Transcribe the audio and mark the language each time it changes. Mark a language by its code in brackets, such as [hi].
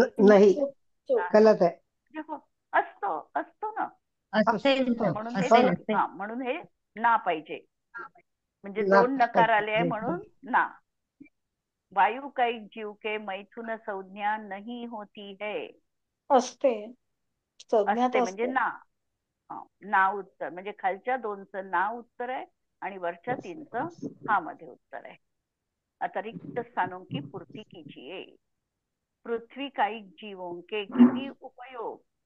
[mr] नाही, गलत आहे. असतो ना, म्हणून हे ना पाहिजे. म्हणजे 2 नकार आले आहे म्हणून ना. [hi] वायुकायिक जीव के मैथुन संज्ञा नहीं होती है. [mr] असते म्हणजे ना उत्तर, म्हणजे खालच्या 2चं ना उत्तर आहे आणि वरच्या 3चं हा मध्ये उत्तर आहे. [hi] आता रिक्त स्थानों की पूर्ति कीजिए. पृथ्वी कायिक जीवों के किती उपयोग?